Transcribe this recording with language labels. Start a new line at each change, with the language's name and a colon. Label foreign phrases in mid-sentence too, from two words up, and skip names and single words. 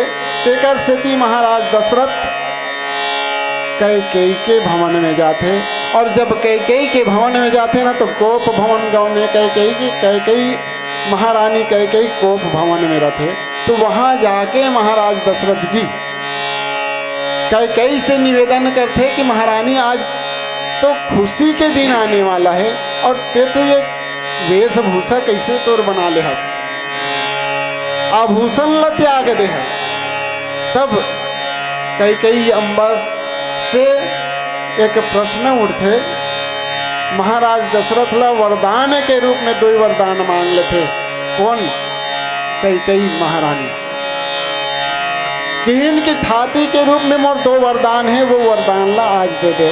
Chhattisgarhi: तेकर सेती महाराज दशरथ कैकेयी के भवन में जाते, और जब कैकेयी के भवन में जाते ना तो कोप भवन गाँव में कैकेयी महारानी कैकेयी कोप भवन में रहते। तो वहाँ जाके महाराज दशरथ जी कैकेयी से निवेदन करते कि महारानी आज तो खुशी के दिन आने वाला है, और ते तो ये वेशभूषा कैसे तोर बना ले हस, आभूषण ल त्याग दे हस। तब कैकेयी अम्बा से एक प्रश्न उठते, महाराज दशरथ ला वरदान के रूप में 2 वरदान मांग लेते। कौन? कैकेयी महारानी। किहिन की थाती के रूप में मोर 2 वरदान है, वो वरदान ला आज दे दो।